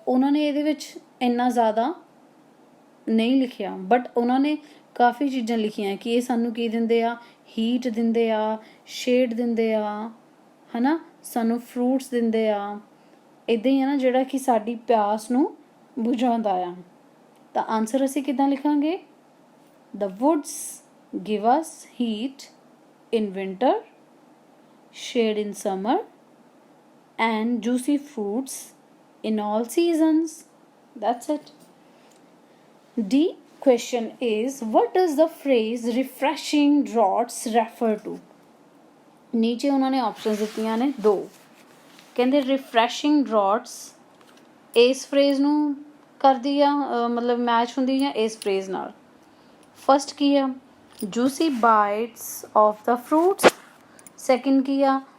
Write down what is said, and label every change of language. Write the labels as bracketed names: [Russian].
[Punjabi] ਉਹਨਾਂ ਨੇ ਇਹਦੇ ਵਿੱਚ ਇੰਨਾ ਜ਼ਿਆਦਾ ਨਹੀਂ ਲਿਖਿਆ, ਬਟ ਉਹਨਾਂ ਨੇ ਕਾਫੀ ਚੀਜ਼ਾਂ ਲਿਖੀਆਂ ਕਿ ਇਹ ਸਾਨੂੰ ਕੀ ਦਿੰਦੇ ਆ, ਹੀਟ ਦਿੰਦੇ ਆ, ਸ਼ੇਡ ਦਿੰਦੇ ਆ, ਹੈ ਨਾ, ਸਾਨੂੰ ਫਰੂਟਸ ਦਿੰਦੇ ਆ। ਇੱਦਾਂ ਹੀ ਹੈ ਨਾ ਜਿਹੜਾ ਕਿ ਸਾਡੀ ਪਿਆਸ ਨੂੰ ਬੁਝਾਉਂਦਾ ਆ। ਤਾਂ ਆਨਸਰ ਅਸੀਂ ਕਿੱਦਾਂ ਲਿਖਾਂਗੇ? [English] The woods give us heat in winter, shade in summer, and juicy fruits in all seasons. That's it. D question is, what does the phrase refreshing draughts refer to? [Punjabi] ਨੀਚੇ ਉਹਨਾਂ ਨੇ ਆਪਸ਼ਨਸ ਦਿੱਤੀਆਂ ਨੇ ਦੋ। ਕਹਿੰਦੇ ਰਿਫਰੈਸ਼ਿੰਗ ਡਰੌਟਸ ਇਸ phrase ਨੂੰ ਕਰਦੀ ਆ, ਮਤਲਬ ਮੈਚ ਹੁੰਦੀ ਆ ਇਸ ਫਰੇਜ਼ ਨਾਲ। ਫਸਟ ਕੀ ਆ? [English] Juicy bites of the fruits. [Punjabi] Second ਕੀ ਆ?